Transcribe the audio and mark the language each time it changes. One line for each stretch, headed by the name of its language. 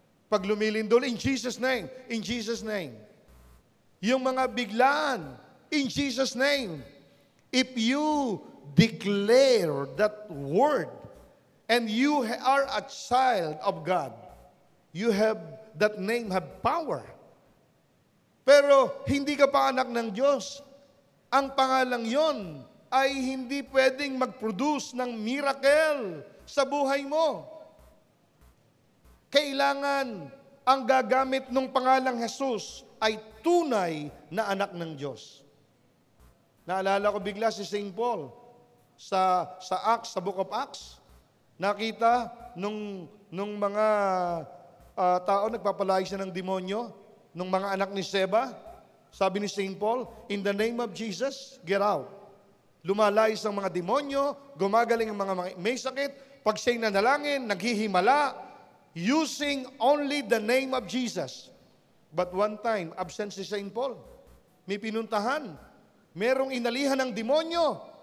Filipino: Pag lumilindol,
English: in Jesus' name, in Jesus' name.
Filipino: Yung mga biglaan,
English: in Jesus' name. If you declare that word, and you are a child of God, you have, that name have power.
Filipino: Pero hindi ka pa anak ng Diyos. Ang pangalang yon ay hindi pwedeng mag-produce ng miracle sa buhay mo. Kailangan ang gagamit ng pangalang Jesus ay tunay na anak ng Diyos. Naalala ko bigla si St. Paul sa Acts, sa Book of Acts. Nakita nung mga tao nagpapalayas na ng demonyo, nung mga anak ni Seba, sabi ni St.
English: Paul, in the name of Jesus, get out.
Filipino: Lumalayas ang mga demonyo, gumagaling ang mga may sakit, pag siya'y nanalangin, naghihimala,
English: using only the name of Jesus. But one time, absent si St. Paul.
Filipino: May pinuntahan. Merong inalihan ng demonyo.